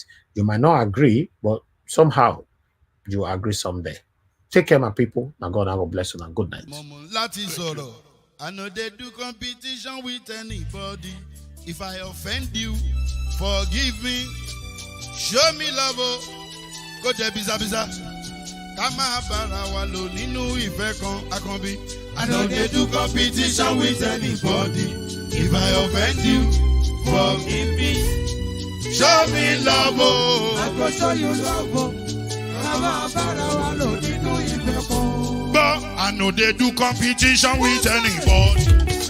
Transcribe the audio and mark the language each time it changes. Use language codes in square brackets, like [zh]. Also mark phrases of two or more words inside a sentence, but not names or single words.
[en] You might not agree, but somehow you will agree someday. Take care, my people. Now God have a blessing and good night. I know they do competition with anybody. If I offend you, forgive me. Show me love, go there, biza. [yo] Kama bara walo ninu ife kan akanbi. [en] I know they do competition with anybody. If I offend you, forgive me. Show me love, I go show you love. [yo] Kama bara walo ninu ife kan. [en] But I know they do competition with anybody.